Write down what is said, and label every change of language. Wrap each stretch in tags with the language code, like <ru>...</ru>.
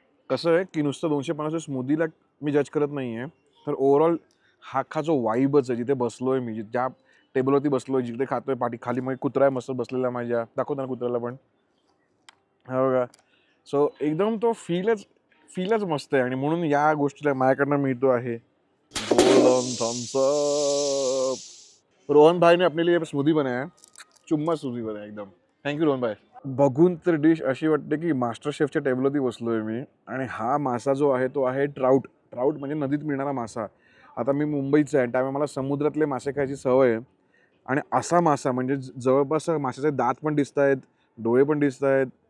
<mr>कसं आहे की नुसतं 250 स्मूदीला मी जज करत नाही आहे, तर ओव्हरऑल हा जो वाईबच आहे, जिथे बसलोय मी, ज्या टेबलवरती बसलोय, जिथे खातोय, पाठी खाली मग कुत्रा आहे मस्त बसलेला माझ्या, दाखवतो ना कुत्र्याला पण, हा बघा. सो एकदम तो फीलच मस्त आहे आणि म्हणून या गोष्टीला माझ्याकडनं मिळतो आहे गोल्डन थम्स अप.</mr> <hi>रोहन भाईने अपने लिए स्मूदी बनाया, चुम्मा स्मूदी बनाया एकदम.</hi> <en>Thank you Rohan भाई.</en> <mr>बघून तर डिश अशी वाटते की मास्टर शेफच्या टेबलवरती बसलोय मी. आणि हा मासा जो आहे तो आहे ट्राउट. ट्राउट म्हणजे नदीत मिळणारा मासा. आता मी मुंबईचा आहे त्यामुळे मला समुद्रातले मासे खायची सवय आहे. आणि असा मासा म्हणजे जवळपास माशाचे दात पण दिसत आहेत, डोळे पण दिसत आहेत.</mr>